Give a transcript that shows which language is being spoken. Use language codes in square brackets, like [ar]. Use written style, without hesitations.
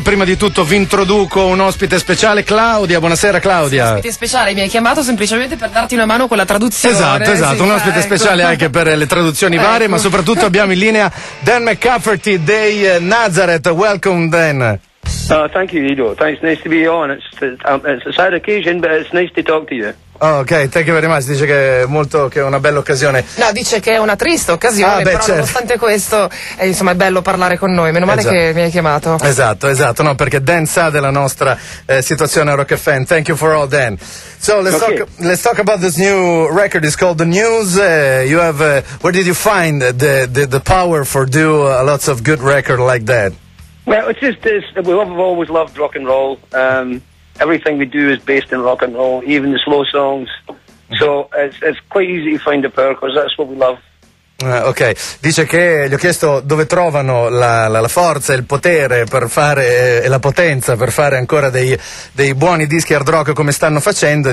[it] Prima di tutto vi introduco un ospite speciale, Claudia. Buonasera, Claudia. Sì, ospite speciale, mi hai chiamato semplicemente per darti una mano con la traduzione. Esatto, esatto. Sì, un ospite speciale anche per le traduzioni varie, ma soprattutto abbiamo in linea Dan McCafferty dei Nazareth. [en] Welcome, Dan. Thank you, Ido. Thanks. Nice to be on. It's a sad occasion, but it's nice to talk to you. Oh, ok, thank you very much. [it] Dice che è molto, che è una bella occasione. No, dice che è una triste occasione, certo. Nonostante questo, insomma, è bello parlare con noi. Meno male che mi hai chiamato. Esatto, esatto. No, perché Dan sa della nostra situazione a Rock FM. [en] Thank you for all, Dan. So let's talk about this new record. It's called The News. You have. Where did you find the power for do lots of good record like that? Well, it's just this. We've always loved rock and roll. Everything we do is based in rock and roll, even the slow songs. So it's quite easy to find the power because that's what we love. [it] Ok, dice che gli ho chiesto dove trovano la forza e il potere per fare, e la potenza per fare ancora dei buoni dischi hard rock come stanno facendo.